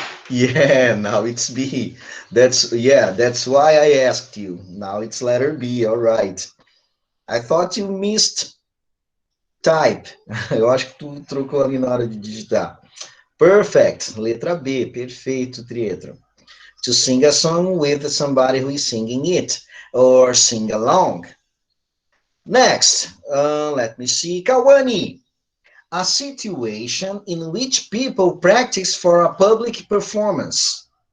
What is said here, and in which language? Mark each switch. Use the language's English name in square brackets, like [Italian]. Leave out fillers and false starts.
[English] Yeah, now it's B. That's why I asked you. Now it's letter B, all right. I thought you missed type. [Portuguese] Eu acho que tu trocou ali na hora de digitar. Perfect, letra B, perfeito, Trietro. [English] To sing a song with somebody who is singing it, or sing along. Next, let me see, Kawani. A situation in which people practice for a public performance.